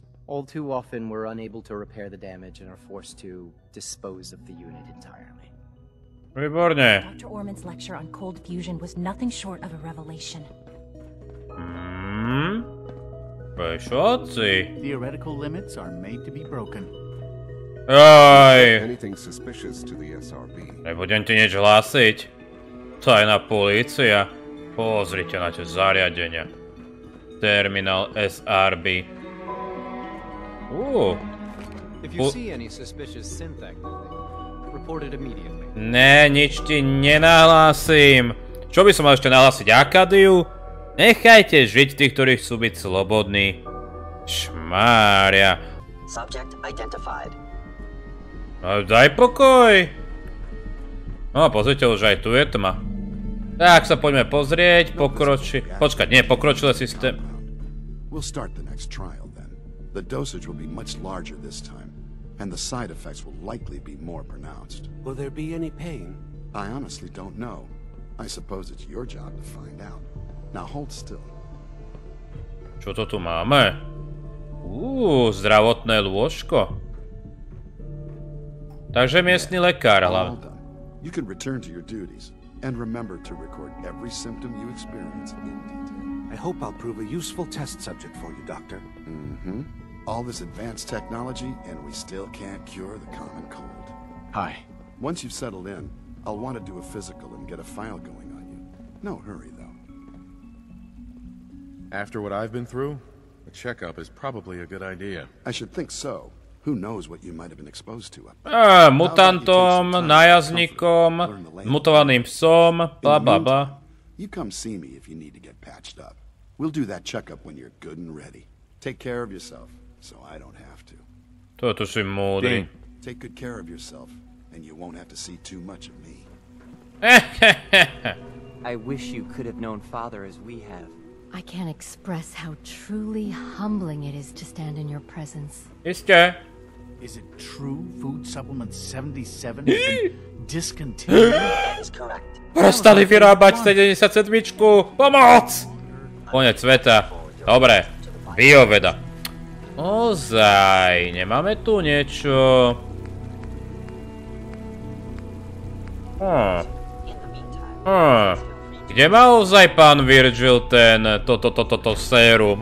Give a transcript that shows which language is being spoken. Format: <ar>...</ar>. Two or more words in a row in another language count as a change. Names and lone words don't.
<en>All too often, we're unable to repair the damage and are forced to dispose of the unit entirely.</en> <sk>Výborne.</sk> <en>Dr. Orman's lecture on cold fusion was nothing short of a revelation.</en> <sk>Všetci.</sk> <en>Theoretical limits are made to be broken.</en> <sk>Aj.</sk> <en>Anything suspicious to the SRB?</en> <sk>Nebudem ti nič hlásiť. Tajná polícia. Pozrite na tie zariadenia. Terminál SRB.</sk> <en>If you see any suspicious synth activity, report it immediately.</en> <sk>Ne, nič ti nenahlásim. Čo by som mal ešte nahlásiť? Akadiu? Nechajte žiť tých, ktorí chcú byť slobodní. Šmária.</sk> <en>Subject identified.</en> <sk>No, daj pokoj. No, pozrite, už aj tu je tma. Tak sa poďme pozrieť. Počkať, nie, pokročilé systém.</sk> <en>We'll start the next trial then. The dosage will be much larger this time, and the side effects will likely be more pronounced. Will there be any pain? I honestly don't know. I suppose it's your job to find out. Now hold still.</en> <sk>Čo to tu máme? Zdravotné lôžko. Takže miestny lekár hlavne.</sk> <en>You can return to your duties and remember to record every symptom you experience in detail. I hope I'll prove a useful test subject for you, Doctor. All this advanced technology and we still can't cure the common cold. Hi. Once you've settled in, I'll want to do a physical and get a file going on you. No hurry though. After what I've been through, a checkup is probably a good idea. I should think so. Who knows what you might have been exposed to?</en> <sk>Mutantom, nájazdníkom, mutovaným psom, bla bla bla.</sk> <en>You come see me if you need to get patched up. We'll do that checkup when you're good and ready. Take care of yourself, so I don't have to.</en> <sk>Toto si múdry.</sk> <en>Take good care of yourself, and you won't have to see too much of me. I wish you could have known Father as we have. I can't express how truly humbling it is to stand in your presence.</en> <sk>Isté.</sk> <en>Is it true Food Supplement 77 has been discontinued? That is correct.</en> <sk>Prestali vyrábať 77. Pomoc! Konec sveta. Dobre. Bioveda. Ozaj, nemáme tu niečo... Kde má ozaj pán Virgil toto sérum?</sk>